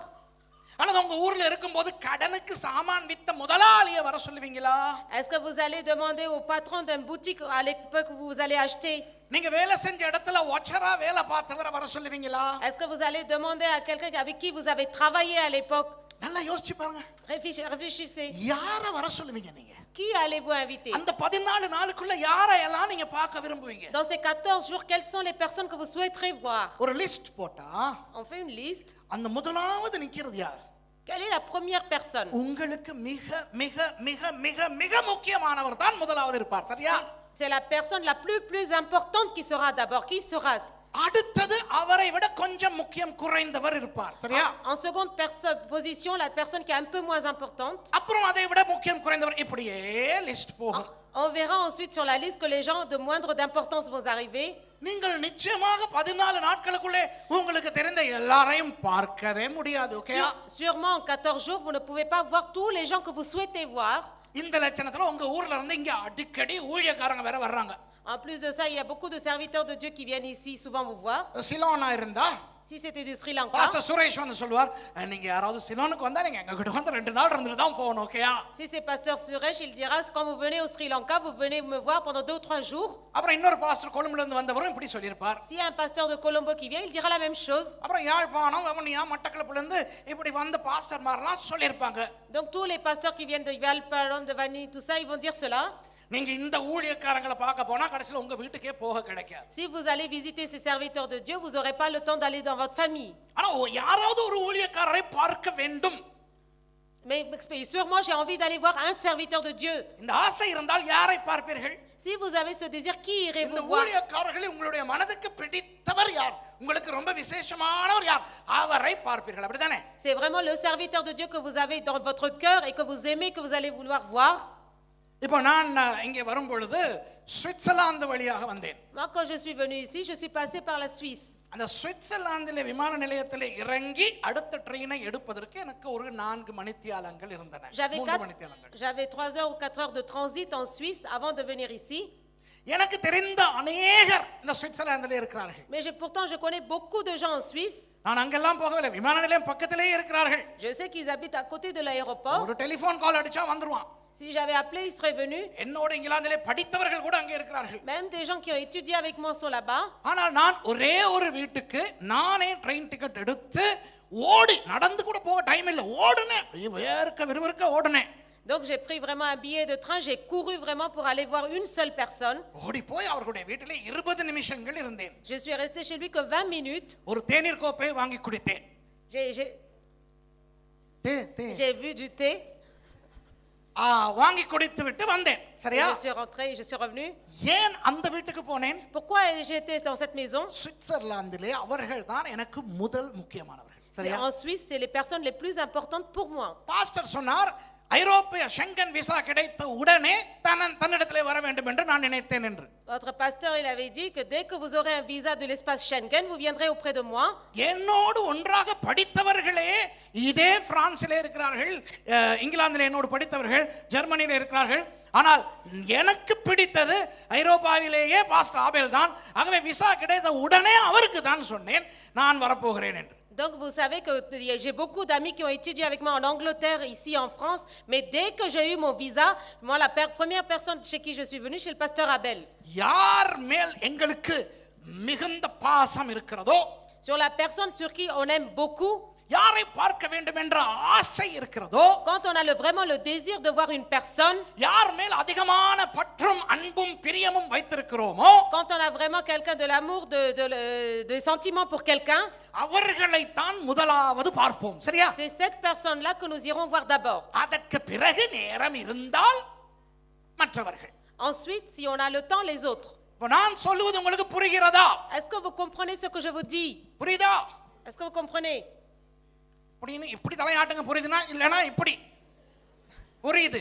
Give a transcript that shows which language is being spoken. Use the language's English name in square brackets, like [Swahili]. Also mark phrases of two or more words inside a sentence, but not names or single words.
[Tamil] அல்லது உங்க ஊர்ல இருக்கும்போது கடனுக்கு சாமான் வித்த முதலாளியை வர சொல்லுவீங்களா? [French] Est-ce que vous allez demander au patron d'une boutique à l'époque où vous allez acheter? [Tamil] நீங்க வேலை செஞ்ச இடத்துல ஒச்சரா வேலை பார்த்தவரை வர சொல்லுவீங்களா? [French] Est-ce que vous allez demander à quelqu'un avec qui vous avez travaillé à l'époque? [Tamil] நல்லா யோசிச்சு பாருங்க. [French] Réfléchissez. [Tamil] யார வர சொல்லுவீங்க நீங்க? [French] Qui allez-vous inviter? [Tamil] அந்த 14 நாளுக்குள்ள யாரை எல்லாம் நீங்க பார்க்க விரும்புவீங்க? [French] Dans ces 14 jours, quelles sont les personnes que vous souhaiterez voir? [Tamil] ஒரு லிஸ்ட் போட்டா [French] On fait une liste. [Tamil] அந்த முதலாவது நிக்கிறது யார்? [French] Quelle est la première personne? [Tamil] உங்களுக்கு மிக மிக மிக மிக மிக முக்கியமானவர் தான் முதலாவது இருப்பார். சரியா? [French] C'est la personne la plus importante qui sera d'abord. Qui sera? [Tamil] அடுத்தது அவரை விட கொஞ்சம் முக்கியம் குறைந்தவர் இருப்பார். சரியா? [French] En seconde position, la personne qui est un peu moins importante. [Tamil] அப்புறம் அதை விட முக்கியம் குறைந்தவர், இப்படியே லிஸ்ட் போகும். [French] On verra ensuite sur la liste que les gens de moindre d'importance vont arriver. [Tamil] நீங்கள் நிச்சயமாக 14 நாட்களுக்குள்ளே உங்களுக்கு தெரிந்த எல்லாரையும் பார்க்கவே முடியாது. ஓகே? [French] Sûrement en 14 jours, vous ne pouvez pas voir tous les gens que vous souhaitez voir. [Tamil] இந்த லட்சணத்துல உங்க ஊர்ல இருந்து இங்க அடிக்கடி ஊழியக்காரங்க வேற வர்றாங்க. [French] En plus de ça, il y a beaucoup de serviteurs de Dieu qui viennent ici souvent vous voir. [Tamil] சிலோனா இருந்தா [French] Si c'était du Sri Lanka, [Tamil] பாஸ்டர் சுரேஷ் வந்து சொல்வார், நீங்க யாராவது சிலோனுக்கு வந்தா நீங்க எங்க கிட்ட வந்து 2 நாள் இருந்துட்டு தான் போகணும். ஓகேயா? [French] si c'est pasteur Suresh, il dira quand vous venez au Sri Lanka, vous venez me voir pendant 2 ou 3 jours. [Tamil] அப்புறம் இன்னொரு பாஸ்டர் கொழும்புல இருந்து வந்தவரும் இப்படி சொல்லிருப்பார். [French] Si un pasteur de Colombo qui vient, il dira la même chose. [Tamil] அப்புறம் யாழ்ப்பாணம் வவுனியா மட்டக்களப்புல இருந்து இப்படி வந்த பாஸ்டர்மார்லாம் சொல்லிருப்பாங்க. [French] Donc tous les pasteurs qui viennent de Valparan, de Vani, tout ça, ils vont dire cela. [Tamil] நீங்க இந்த ஊழியக்காரங்களை பார்க்க போனா கடைசில உங்க வீட்டுக்கே போக கிடைக்காது. [French] Si vous allez visiter ces serviteurs de Dieu, vous n'aurez pas le temps d'aller dans votre famille. [Tamil] ஆனா யாராவது ஒரு ஊழியக்காரரை பார்க்க வேண்டும். [French] Mais sûrement j'ai envie d'aller voir un serviteur de Dieu. [Tamil] இந்த ஆசை இருந்தால் யாரை பார்ப்பீர்கள்? [French] Si vous avez ce désir, qui irez-vous [Tamil] இந்த [French] voir? [Tamil] ஊழியக்காரர்களை உங்களுடைய மனதுக்கு பிடித்தவர் யார்? உங்களுக்கு ரொம்ப விசேஷமானவர் யார்? அவரை பார்ப்பீர்கள். அப்படிதானே? [French] C'est vraiment le serviteur de Dieu que vous avez dans votre cœur et que vous aimez, que vous allez vouloir voir. [Tamil] இப்போ நான் இங்கே வரும் பொழுது சுவிட்சர்லாந்து வழியாக வந்தேன். [French] Moi quand je suis venu ici, je suis passé par la Suisse. [Tamil] அந்த சுவிட்சர்லாந்திலே விமான நிலையத்தில் இறங்கி அடுத்த ட்ரெயினை எடுப்பதற்கு எனக்கு ஒரு 4 மணித்தியாலங்கள் இருந்தன. 3 மணித்தியாலங்கள். [French] J'avais 3 heures ou 4 heures de transit en Suisse avant de venir ici. [Tamil] எனக்கு தெரிந்த அநேகர் இந்த சுவிட்சர்லாந்திலே இருக்கிறார்கள். [French] Mais pourtant je connais beaucoup de gens en Suisse. [Tamil] நான் அங்கெல்லாம் போகவில்லை, விமான நிலையம் பக்கத்திலேயே இருக்கிறார்கள். [French] Je sais qu'ils habitent à côté de l'aéroport. [Tamil] ஒரு [English] telephone call [Tamil] அடிச்சா வந்துருவான். [French] Si j'avais appelé, ils seraient venus. [Tamil] என்னோட இங்கிலாந்திலே படித்தவர்கள் கூட அங்கே இருக்கிறார்கள். [French] Même des gens qui ont étudié avec moi sont là-bas. [Tamil] ஆனால் நான் ஒரே ஒரு வீட்டுக்கு நானே [English] train ticket [Tamil] எடுத்து ஓடி, நடந்து கூட போக டைம் இல்லை, ஓடுனேன், விறுவிறுக்க ஓடுனேன். [French] Donc j'ai pris vraiment un billet de train, j'ai couru vraiment pour aller voir une seule personne. [Tamil] ஓடி போய் அவர்களுடைய வீட்டிலே 20 நிமிஷங்கள் இருந்தேன். [French] Je suis restée chez lui que 20 minutes. [Tamil] ஒரு தேநீர் கோப்பை வாங்கி குடித்தேன். [French] J'ai bu du thé. [Tamil] வாங்கி குடித்து விட்டு வந்தேன். சரியா? [French] Je suis rentrée, je suis revenue. [Tamil] ஏன் அந்த வீட்டுக்கு போனேன்? [French] Pourquoi j'étais dans cette maison? [Tamil] சுவிட்சர்லாந்திலே அவர்கள் தான் எனக்கு முதல் முக்கியமானவர்கள். சரியா? [French] En Suisse, c'est les personnes les plus importantes pour moi. [Tamil] பாஸ்டர் சொன்னார், ஐரோப்பிய ஷெங்கன் விசா கிடைத்த உடனே தன்னிடத்திலே வர வேண்டும் என்று நான் நினைத்தேன் என்று. [French] Votre pasteur, il avait dit que dès que vous aurez un visa de l'espace Schengen, vous viendrez auprès de moi. [Tamil] என்னோடு ஒன்றாக படித்தவர்களே இதே பிரான்சிலே இருக்கிறார்கள், இங்கிலாந்திலே என்னோடு படித்தவர்கள் ஜெர்மனியிலே இருக்கிறார்கள். ஆனால் எனக்கு பிடித்தது ஐரோப்பாவிலேயே பாஸ்டர் ஆபேல் தான். ஆகவே விசா கிடைத்த உடனே அவருக்கு தான் சொன்னேன் நான் வரப்போகிறேன் என்று. [French] Donc vous savez que j'ai beaucoup d'amis qui ont étudié avec moi en Angleterre, ici en France, mais dès que j'ai eu mon visa, moi la première personne chez qui je suis venue, chez le pasteur Abel. [Tamil] யார் மேல் எங்களுக்கு மிகுந்த பாசம் இருக்கிறதோ, [French] sur la personne sur qui on aime beaucoup, [Tamil] யாரை பார்க்க வேண்டும் என்ற ஆசை இருக்கிறதோ, [French] quand on a vraiment le désir de voir une personne, [Tamil] யார் மேல் அதிகமான பற்றும் அன்பும் பிரியமும் வைத்திருக்கிறோமோ, [French] quand on a vraiment quelqu'un de l'amour, de sentiments pour quelqu'un, [Tamil] அவர்களை தான் முதலாவது பார்ப்போம். சரியா? [French] c'est cette personne là que nous irons voir d'abord. [Tamil] அதற்கு பிறகு நேரம் இருந்தால் மற்றவர்கள். [French] Ensuite, si on a le temps, les autres. [Tamil] நான் சொல்லுவது உங்களுக்கு புரிகிறதா? [French] Est-ce que vous comprenez ce que je vous dis? [Tamil] புரியுதா? [French] Est-ce que vous comprenez? [Tamil] இப்படி தலையாட்டுங்க, புரியுதுனா? இல்லனா இப்படி புரியுது.